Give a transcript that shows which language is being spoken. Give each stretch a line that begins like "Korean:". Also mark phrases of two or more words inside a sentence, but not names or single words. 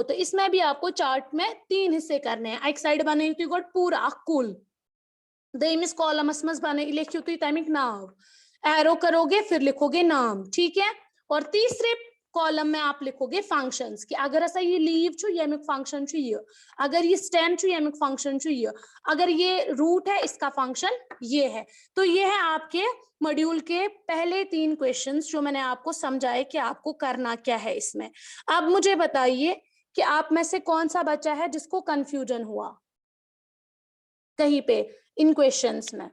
Hindi: तो इसमें भी आपको चार्ट में 3 हिस्से करने हैं। एक साइड
Kashmiri: बने पूरा कुल देमिस कॉलमस बने लिखियो तो तमिक नाम एरो
Hindi: करोगे, फिर लिखोगे नाम। ठीक है, और तीसरे कॉलम में आप लिखोगे फंक्शंस कि अगर ऐसा
Kashmiri: ये लीव छु यमिक फंक्शन छु ये,
Hindi: अगर ये
Kashmiri: स्टेम छु यमिक फंक्शन छु ये,
Hindi: अगर ये रूट है इसका फंक्शन ये है। तो ये है आपके मॉड्यूल के पहले 3 क्वेश्चंस जो मैंने आपको समझाए कि आपको करना क्या है इसमें। अब मुझे बताइए कि आप में से कौन सा बच्चा है जिसको कंफ्यूजन हुआ कहीं पे इन क्वेश्चंस में।